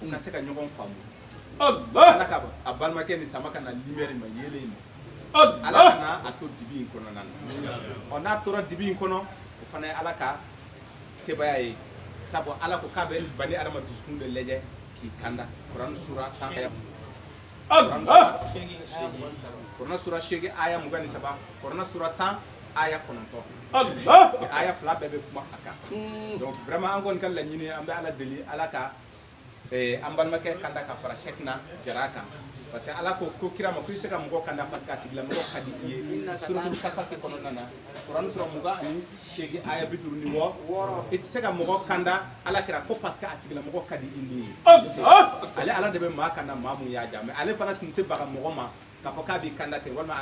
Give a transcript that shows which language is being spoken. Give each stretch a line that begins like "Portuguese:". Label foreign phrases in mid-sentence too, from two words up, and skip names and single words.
Bambara: ka se ka ɲɔgɔn faamu ala ka a balimakɛ ni sama ka na lumière ma yelen ma ala kana a to dibi in kɔnɔna na n'a tora dibi in kɔnɔ o fana ye ala ka sebaya ye sabu ala ko k'a bɛ bani adama dusukun de lajɛ k'i kanda Quran sura 10 aya Quran sura 8 aya 23 Quran sura 10 aya 9 aya fila bɛɛ bɛ kuma a kan
French: donc vraiment
Bambara: an kɔni ka laɲini an bɛ ala deli ala ka an balimakɛ kanda ka fara Cheikhna Jara kan
French: parce que
Bambara: ala ko kira ma ko i se ka mɔgɔ kanda
French: parce que
Bambara: a tigilamɔgɔ ka di i ye suratul kasasi kɔnɔna na Quran sura 28 aya 56 i tɛ se ka mɔgɔ kanda ala kira ko
French: parce que
Bambara: a tigilamɔgɔ ka di i ni ye ale ala de bɛ maa kanda maa mun y'a ja mais ale fana tun tɛ baga mɔgɔ ma k'a fɔ k'a b'i kanda ten walima